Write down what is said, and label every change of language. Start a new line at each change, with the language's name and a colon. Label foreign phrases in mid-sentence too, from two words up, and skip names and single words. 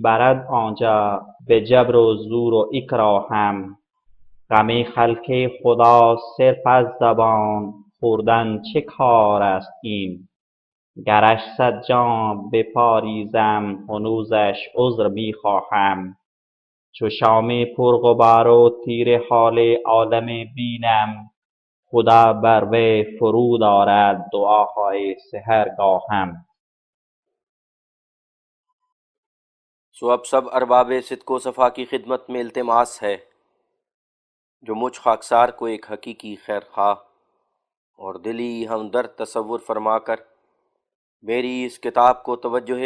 Persian: برد آنجا به جبر و زور و اکراهم غم خلق خدا صرف از زبان خوردن چه کار است این گرش صد جام بپاریزم هنوزش عذر می خواهم چو شام پرغبار و تیره حال عالم بینم خدا بر وی فرود آرد دعاهای سحرگاهم۔
Urdu: سو اب سب ارباب صدق و صفا کی خدمت میں التماس ہے جو مجھ خاکسار کو ایک حقیقی خیر خواہ اور دلی ہمدرد تصور فرما کر میری اس کتاب کو توجہ